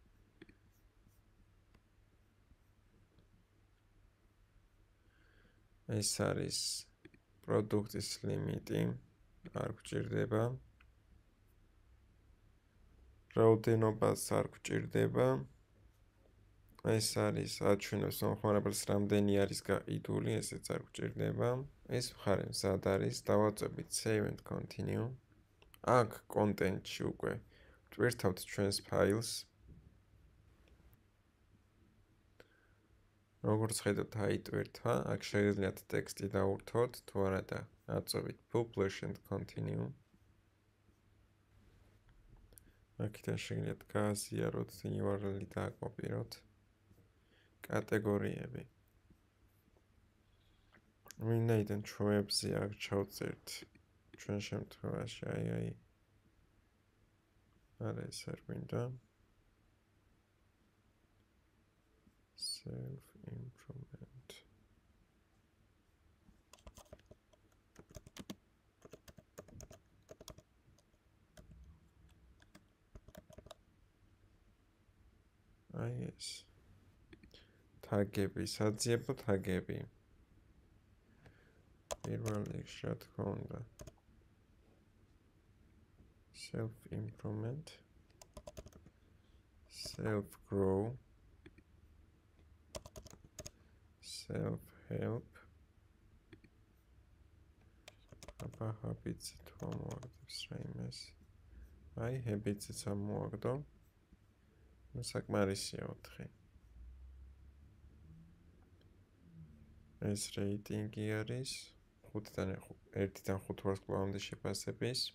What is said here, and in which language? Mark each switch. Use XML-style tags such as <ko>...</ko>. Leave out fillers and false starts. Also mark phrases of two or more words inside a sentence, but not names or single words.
<ka>ეს არის პროდუქტის ლიმიტი, არ გვჭირდება. რაოდენობას არ გვჭირდება. ეს არის აჩვენებს მომხმარებელს რამდენი არის გაყიდული, ესეც არ გვჭირდება. ეს მხარე მზად არის, დავაწვევით</ka> <en>save and continue.</en> <ka>აქ კონტენტში უკვე ვტვირთავთ ჩვენს ფაილს. როგორც ხედავთ, აიტვირთვა, აქ შეგიძლიათ ტექსტი დაურთოთ, თუ არა და აწვევით</ka> <en>publish and continue.</en> <ka>აქედან შეგიძლიათ გააზიაროთ URL-ი და აკოპიროთ. კატეგორიები. ვინაიდან ჩვენებზე აქ ჩავწერთ ჩვენ შემთხვევაში აი არა ეს არ გვინდა.</ka> <en>self improvement.</en> <ka>აი ეს თაგები, საძიებო თაგები. პირველ რიგში რა თქმა უნდა.</ka> <en>self improvement, self grow, self help.</en> <ka>აბა habits თუ ამოვაგდებს რაიმეს. აი habits-იც ამოვაგდო. საკმარისია 4. ეს რეიტინგი არის 1-დან 5 ვარსკვლავამდე შეფასების.</ka>